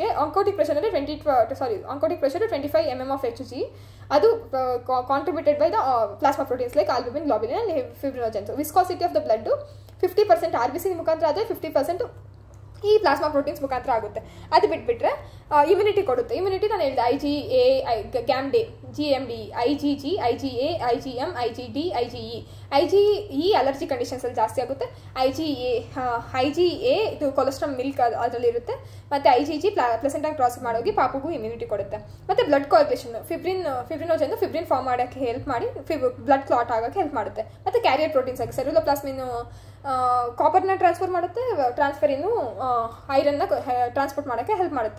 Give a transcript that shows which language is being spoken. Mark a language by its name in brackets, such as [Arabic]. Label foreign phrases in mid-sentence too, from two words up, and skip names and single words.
[English] oncotic pressureಲ್ಲಿ 25 mm of Hg. ಅದು contributed by the plasma proteins like albumin, globulin and fibrinogens. viscosity of the bloodu [Kannada] 50% RBC ಮುಖಾಂತರ ಆದರೆ 50% ಈ [English] plasma proteins [Kannada] ಮುಖಾಂತರ ಆಗುತ್ತೆ. ಅದು ಬಿಟ್ಬಿಟ್ರೆ ಇಮ್ಯುನಿಟಿ ಕೊಡುತ್ತೆ. ಇಮ್ಯುನಿಟಿ ನಾನು ಹೇಳಿದೆ, [English] IgA, GAMDA, GMD, IgG, IgA, IgM, IgD, IgE. [Kannada] IgE [English] allergy conditionsಲ್ಲಿ [Kannada] ಜಾಸ್ತಿ ಆಗುತ್ತೆ. IgA ಇದು [English] cholesterol milk [Kannada] ಅದರಲ್ಲಿರುತ್ತೆ. ಮತ್ತು IgG ಪ್ಲೆಸೆಂಟಾಗಿ ಕ್ರಾಸ್ ಮಾಡೋಗಿ ಪಾಪುಗೂ ಇಮ್ಯುನಿಟಿ ಕೊಡುತ್ತೆ. ಮತ್ತು [English] blood coagulation, fibrinogen form [Kannada] ಮಾಡೋಕ್ಕೆ ಹೆಲ್ಪ್ ಮಾಡಿ [English] blood clot [Kannada] ಆಗೋಕ್ಕೆ ಹೆಲ್ಪ್ ಮಾಡುತ್ತೆ. ಮತ್ತು [English] carrier proteins [Kannada] ಆಗಿ [English] ceruloplasmin copperನ transfer [Kannada] ಮಾಡುತ್ತೆ, ಟ್ರಾನ್ಸ್ಫರಿನ್ನು [English] ironನ transport [Kannada] ಮಾಡೋಕ್ಕೆ ಹೆಲ್ಪ್ ಮಾಡುತ್ತೆ.